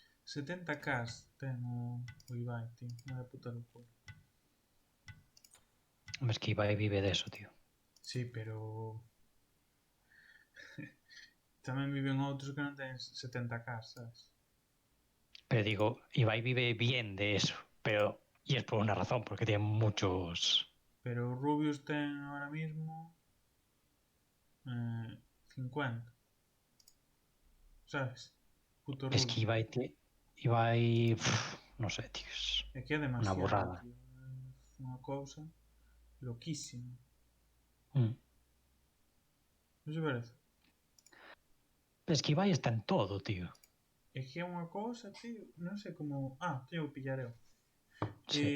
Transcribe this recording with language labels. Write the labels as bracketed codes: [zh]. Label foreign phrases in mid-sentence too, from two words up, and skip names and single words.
[gl] 70k ten o Ibai, tío. [es] Una puta locura. Hombre, es que Ibai vive de eso, tío. [gl] Sí, pero... tamén viven outros que non ten 70k, sabes? [es] Pero digo, Ibai vive bien de eso. Pero, y es por una razón, porque tiene muchos... Pero Rubius ten ahora mismo 50, sabes? Puto Es que Rubius. Ibai, no sé, tío, es [gl] É que é [es] una demasiado, burrada. [gl] tío. É unha cousa loquísima. Mm. Non se parece? [es] Es que Ibai está en todo, tío. [gl] É que é unha cousa, tío. Non sei como... Ah, teño que pillar eu. Sí.